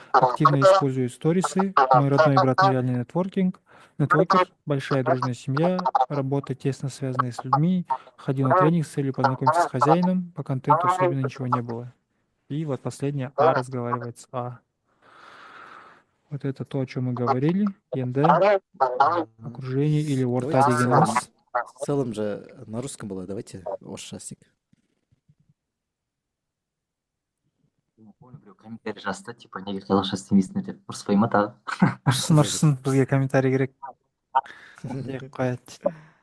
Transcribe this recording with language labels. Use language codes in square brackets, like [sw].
[ru] Активно использую сторисы. Мой родной брат нереальный нетворкинг. Нетворкер, большая дружная семья, работа тесно связанная с людьми. Ходил на тренинг с целью познакомиться с хозяином. По контенту особенно ничего не было. И вот последнее А разговаривает с А. Вот это то, о чем мы говорили. [kk] Енді [ru] окружение или [kk] орта [ru] Давайте в целом, [kk] дегеніміз. [ru] в целом же на русском было, давайте [kk] орысша істейік. [ru] я помню, [kk] біреу комментарий жазды, [ru] типа [kk] неге қазақша істемейсіңдер деп. ұрыспай ма тағы? Ұрсын, бізге комментарий керек. Деп қояды.